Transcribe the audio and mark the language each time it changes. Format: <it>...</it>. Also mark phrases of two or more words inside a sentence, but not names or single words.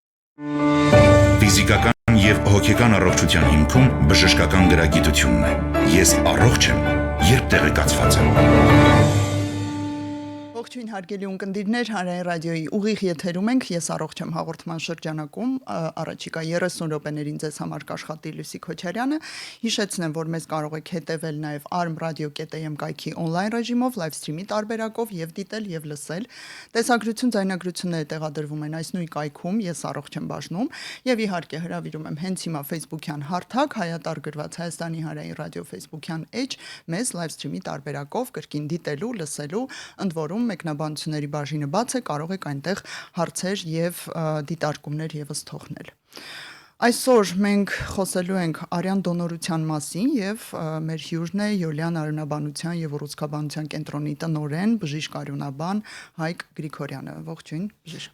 <hy>Ֆիզիկական եւ հոգեկան առողջության հիմքում բժշկական գրագիտությունն է։ Ես առողջ եմ, երբ տեղեկացված եմ։ Ողջույն հարգելի ունկնդիրներ, Հանրային ռադիոյի ուղիղ եթերում ենք, ես առողջ եմ հաղորդման շրջանակում, առաջիկա 30 րոպեներին ձեզ համար կաշխատի Լուսի Քոչարյանը, հիշեցնեմ, որ մեզ կարող եք հետևել նաև armradio.am կայքի on-line ռեժիմով,</hy> <en>live stream-</en> <hy>ի տարբերակով եւ դիտել եւ լսել, տեսագրություն, ձայնագրությունները տեղադրվում են այս նույն կայքում, ես առողջ եմ բաժնում եւ իհարկե հրավիրում եմ հենց հիմա Facebook-յան հարթակ, հայատար գրված Հայաստանի Հանրային ռադիո Facebook-յան էջ, մեզ</hy> <en>live stream-</en> <hy>ի տարբերակով կրկին դիտելու, լսելու, ընդ որում մեկնաբանությունների բաժինը բաց է, կարող եք այնտեղ հարցեր եւ դիտարկումներ եւս թողնել։ Այսօր մենք խոսելու ենք արյան դոնորության մասին եւ մեր հյուրն է Յոլիան արյունաբանության եւ ուռուցքաբանության կենտրոնի տնօրեն, բժիշկ արյունաբան Հայկ Գրիգորյանը։ Ողջույն, բժիշկ։</hy>